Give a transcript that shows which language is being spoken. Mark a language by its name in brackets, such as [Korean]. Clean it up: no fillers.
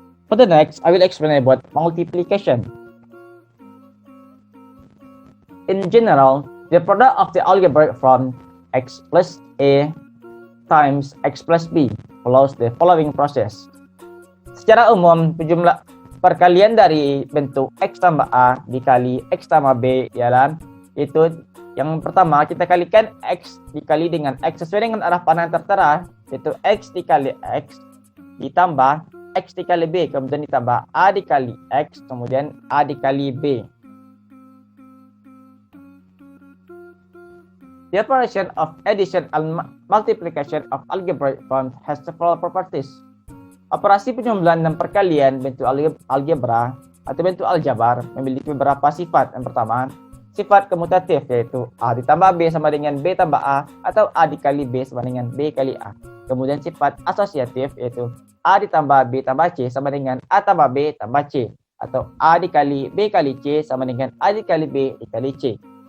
[English] For the next, I will explain about multiplication. In general, the product of the algebraic from x plus a times x plus b follows the following process. [Indonesian] Secara umum, perkalian dari bentuk x tambah a dikali x tambah b ialah itu yang pertama kita kalikan x dikali dengan x sesuai dengan arah panah tertera yaitu x dikali x ditambah x dikali b kemudian ditambah a dikali x kemudian a dikali b. [English] The operation of addition and multiplication of algebraic forms has several properties. [Indonesian] Operasi penjumlahan dan perkalian bentuk algebra atau bentuk aljabar memiliki beberapa sifat. Yang pertama, sifat komutatif yaitu A ditambah B sama dengan B tambah A atau A dikali B sama dengan B kali A. Kemudian sifat asosiatif yaitu A ditambah B tambah C sama dengan A tambah B tambah C atau A dikali B kali C sama dengan A dikali B dikali C.